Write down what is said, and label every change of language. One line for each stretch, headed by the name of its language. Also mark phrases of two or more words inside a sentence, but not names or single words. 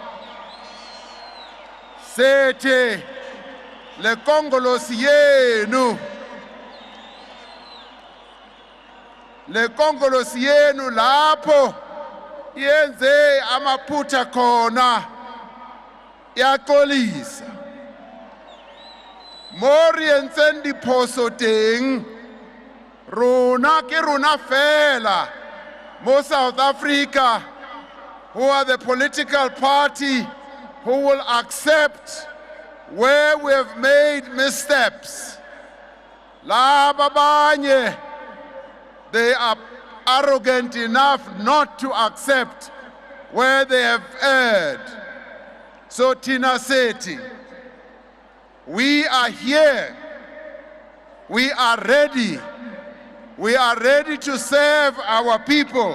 Zulu: Sithi le kongolosi yenu, le kongolosi yenu lapho yenze amaphutha khona iyaxolisa.
Tswana: Mori entseng diphoso teng, rona ke rona fela mo
English: South Africa who are the political party who will accept where we have made missteps.
Zulu: Laba abanye,
English: they are arrogant enough not to accept where they have erred. So Tina Seti, we are here. We are ready. We are ready to serve our people.